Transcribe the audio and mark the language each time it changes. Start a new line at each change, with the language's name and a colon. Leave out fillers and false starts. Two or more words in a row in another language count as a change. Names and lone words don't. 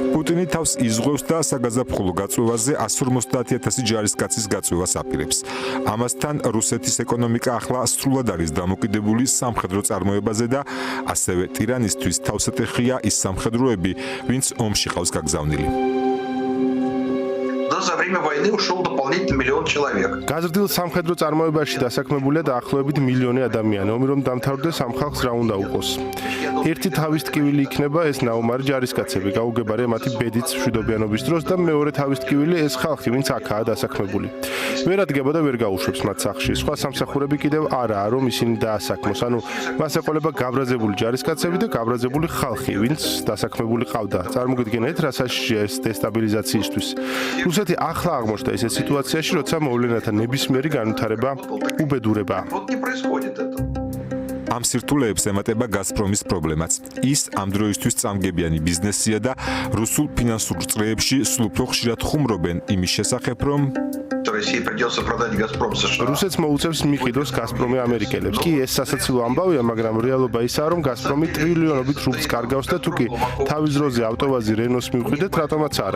Georgian: პუტინი თავს იზღვევს და საგაზაფხულო გაწვევაზე 150,000 ჯარისკაცის გაწვევას აპირებს. ამასთან რუსეთის ეკონომიკა ახლა სრულად არის დამოკიდებული სამხედრო წარმოებაზე და ასევე ტირანისთვის თავსატეხია ის სამხედროები, ვინც ომში ყავს გაგზავნილი.
Russian: За время войны ушел дополнительно 1 миллион человек.
Georgian: გაზრდილ სამხედრო წარმოებაში დასაქმებულია დაახლოებით მილიონი ადამიანი, ომი რომ დამთავრდეს ამ ხალხს რა უნდა უყოს. ერთი თავის ტკივილი იქნება ეს ნაუმარი ჯარისკაცები, გაუგებარია მათი ბედიც მშვიდობიანობის დროს და მეორე თავის ტკივილი ეს ხალხი, ვინც აქაა დასაქმებული. ვერ ადგება და ვერ გაუშვებს მათ სახლში. სხვა სამსახურები კიდევ არაა, რომ ისინი დაასაქმოს. ანუ მას ეყოლება გაბრაზებული ჯარისკაცები და გაბრაზებული ხალხი, ვინც დასაქმებული ყავდა. წარმოგიდგენთ, რა საშიშია ეს დესტაბილიზაციისთვის. რუსეთი ახლა აღმოჩნდა ისეთ სიტუაციაში, როცა მოვლენათა ნებისმიერი განვითარება უბედურებაა.
Russian: Вот не происходит это.
Georgian: ამ სირთულეებს ემატება გაზპრომის პრობლემაც. ის ამ დროისთვის წამგებიანი ბიზნესია და რუსულ ფინანსურ წრეებში სულ უფრო ხშირად ხუმრობენ იმის შესახებ, რომ
Russian: России придется продать Газпром США.
Georgian: რუსეთს მოუწევს მიყიდოს გაზპრომი ამერიკელებს. კი ეს სასაცილო ამბავია, მაგრამ რეალობა ისაა, რომ გაზპრომი ტრილიონობით რუბლს კარგავს და თუკი თავის დროზე ავტოვაზი რენოს მივხვიდეთ, რატომაც არა.